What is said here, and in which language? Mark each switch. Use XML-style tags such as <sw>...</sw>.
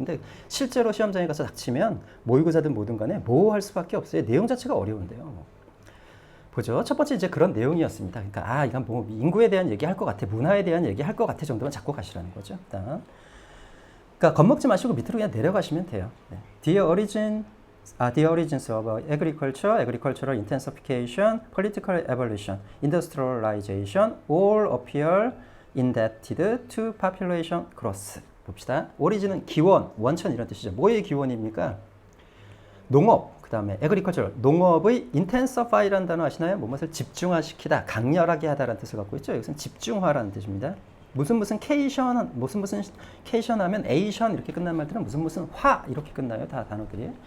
<ko>근데 실제로 시험장에 가서 닥치면 모의고사든 뭐든 간에 모호할 수밖에 없어요. 내용 자체가 어려운데요. 보죠. 첫 번째 이제 그런 내용이었습니다. 그러니까 이건 뭐 인구에 대한 얘기할 것 같아, 문화에 대한 얘기할 것 같아 정도만 잡고 가시라는 거죠. 일단. 그러니까 겁먹지 마시고 밑으로 그냥 내려가시면 돼요. 네.</ko> <en>The origins of agriculture, agricultural intensification, political evolution, industrialization all appear indebted to population growth.</en> <ko>봅시다. 오리진은 기원, 원천 이런 뜻이죠. 뭐의 기원입니까? 농업, 그 다음에 agriculture, 농업의 intensify라는 단어 아시나요? 무엇을 집중화시키다, 강렬하게 하다라는 뜻을 갖고 있죠. 여기서는 집중화라는 뜻입니다. 무슨 케이션, 무슨 케이션 하면 에이션 이렇게 끝난 말들은 무슨 화 이렇게 끝나요. 다 단어들이.</ko>